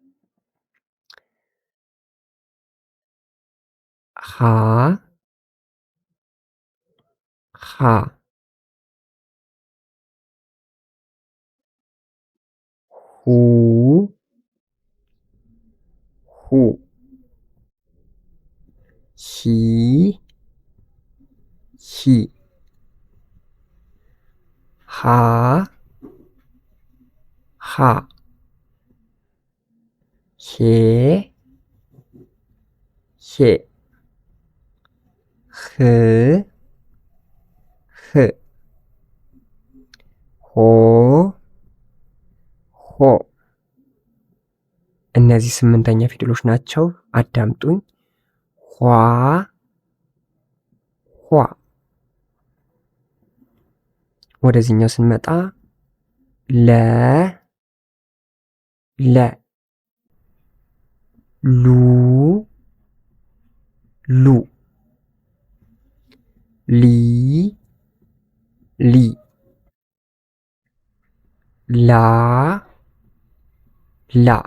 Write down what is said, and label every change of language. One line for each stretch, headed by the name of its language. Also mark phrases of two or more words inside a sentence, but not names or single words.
Amharic: ሀ ሀ ሁ ሁ ሂ ሂ ሃ ሃ ሄ ሄ ህ ህ ሆ ሆ። እነዚህ ስምንተኛ ፊደሎች ናቸው። አዳምጡኝ። ኋ ኋ። ወደዚህኛው ስንመጣ ለ ለ ሉ ሉ ሊ ሊ ላ ላ